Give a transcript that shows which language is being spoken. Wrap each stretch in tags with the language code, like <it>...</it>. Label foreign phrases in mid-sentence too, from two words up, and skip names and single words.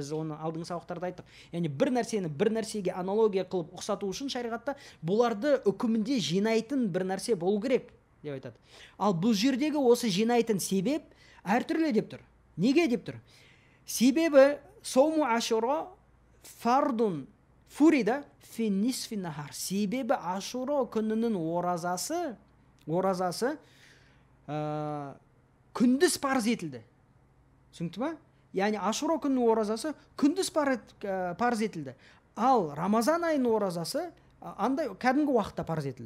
<kk>Біз оны алдыңғы сабақтарда айттық. Яғни бір нәрсені бір нәрсеге аналогия қылып ұқсату үшін шариғатта бұларды үкімінде жинайтын бір нәрсе болу керек деп айтады. Ал бұл жердегі осы жинайтын себеп әртүрлі деп тұр. Неге деп тұр? Себебі</kk> <ar>صوم عاشوراء فرض فرض في نصف نهار.</ar> <kk>Себебі Ашура күнінің оразасы күндіз парыз етілді. Түсінікті ма? Яғни Ашура күнінің оразасы күндіз парыз етілді. Ал Рамазан айының оразасы андай кәдімгі уақытта парыз етілді.</kk>